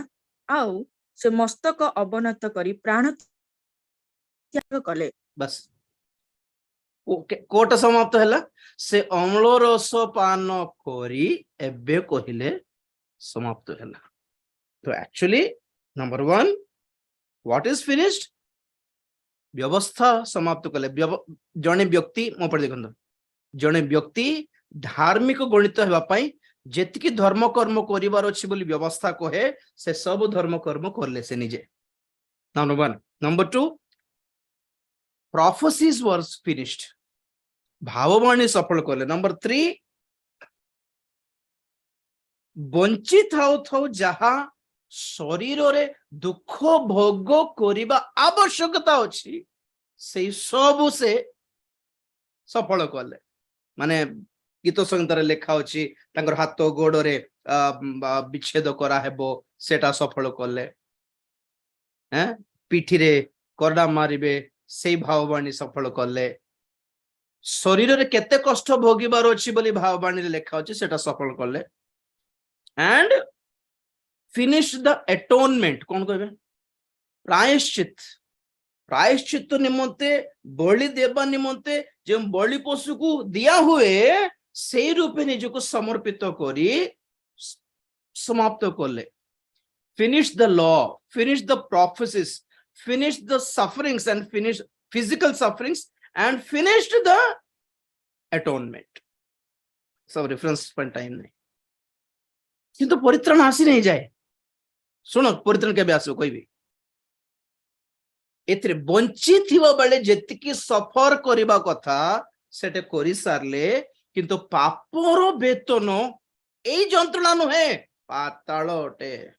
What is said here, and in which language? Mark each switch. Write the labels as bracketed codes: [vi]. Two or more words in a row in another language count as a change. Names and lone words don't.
[or] ଆଉ ସେ ମସ୍ତକ ଅବନତ କରି ପ୍ରାଣ ତ୍ୟାଗ କଲେ। ବାସ୍ କୋଟା ସମାପ୍ତ ହେଲା, ସେ ଅମ୍ଳ ରସ ପାନ କରି ଏବେ କହିଲେ ସମାପ୍ତ ହେଲା। [en] ତ actually number 1 what is finished, [or] ବ୍ୟବସ୍ଥା ସମାପ୍ତ କଲେ। ଜଣେ ବ୍ୟକ୍ତି ମୋ ଉପରେ ଦେଖନ୍ତୁ, ଜଣେ ବ୍ୟକ୍ତି ଧାର୍ମିକ ଗଣିତ ହେବା ପାଇଁ ଯେତିକି ଧର୍ମ କର୍ମ କରିବାର ଅଛି ବୋଲି ବ୍ୟବସ୍ଥା କହେ, ସେ ସବୁ ଧର୍ମ କର୍ମ କଲେ ସେ ନିଜେ, ନମ୍ବର 1। [en] ନମ୍ବର 2 prophecies was finished, [or] ଭାବବାଣୀ ସଫଳ କଲେ। ନମ୍ବର 3 ବଞ୍ଚି ଥାଉ ଥାଉ ଯାହା ଶରୀରରେ ଦୁଃଖ ଭୋଗ କରିବା ଆବଶ୍ୟକତା ଅଛି, ସେଇ ସବୁ ସେ ସଫଳ କଲେ। ମାନେ ଗୀତ ସଂହିତାରେ ଲେଖା ଅଛି ତାଙ୍କର ହାତ ଗୋଡରେ ବିଚ୍ଛେଦ କରାହେବ, ସେଟା ସଫଳ କଲେ। ପିଠିରେ କରଡା ମାରିବେ, ସେଇ ଭାବବାଣୀ ସଫଳ କଲେ। ଶରୀରରେ କେତେ କଷ୍ଟ ଭୋଗିବାର ଅଛି ବୋଲି ଭାବବାଣୀରେ ଲେଖା ଅଛି, ସେଟା ସଫଳ କଲେ। [en] and finish the atonement, [or] କଣ କହିବେ, ପ୍ରାୟଶ୍ଚିତ। ପ୍ରାୟଶ୍ଚିତ ନିମନ୍ତେ ବଳି ଦେବା ନିମନ୍ତେ ଯେଉଁ ବଳି ପଶୁକୁ ଦିଆ ହୁଏ, ସେଇ ରୂପେ ନିଜକୁ ସମର୍ପିତ କରି ସମାପ୍ତ କଲେ। [en] finish the law, finish the prophecies, finish the sufferings and finish physical sufferings and finished the atonement। [hi] सब रेफरेंस पर टाइम नहीं, [or] କିନ୍ତୁ ପରିତ୍ରାଣ ଆସି नहीं ଯାଏ। ଶୁଣ ପରିତ୍ରାଣ କେବେ ଆସିବ କହିବି, ଏଥିରେ ବଞ୍ଚିଥିବା ବେଳେ ଯେତିକି ସଫର କରିବା କଥା ସେଟା କରି ସାରିଲେ, କିନ୍ତୁ ପାପର ବେତନ ଏଇ ଯନ୍ତ୍ରଣା ନୁହେଁ, ପାତାଳ ଅଟେ।